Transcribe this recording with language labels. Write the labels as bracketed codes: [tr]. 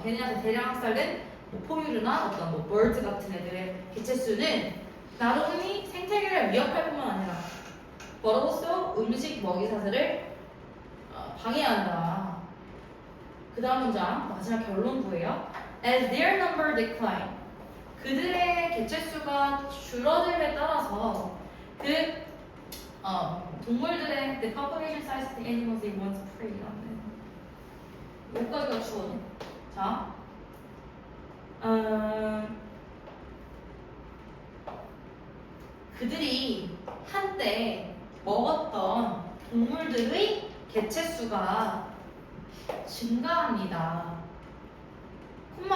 [ko] 걔네한테 대량 학살된 뭐 포유류나 어떤 뭐 bird 같은 애들의 개체수는 [en] not only [ko] 생태계를 위협할 뿐만 아니라 [en] but also [ko] 음식 먹이 사슬을 방해한다. 그 다음 문장 마지막 결론부예요. [en] As their number decline, [ko] 그들의 개체수가 줄어들에 따라서 그 동물들의 [en] the population size of the animals they once preyed on. [ko] 여기까지가 주어네. 자, 그들이 한때 먹었던 동물들의 개체수가 증가합니다. 콤마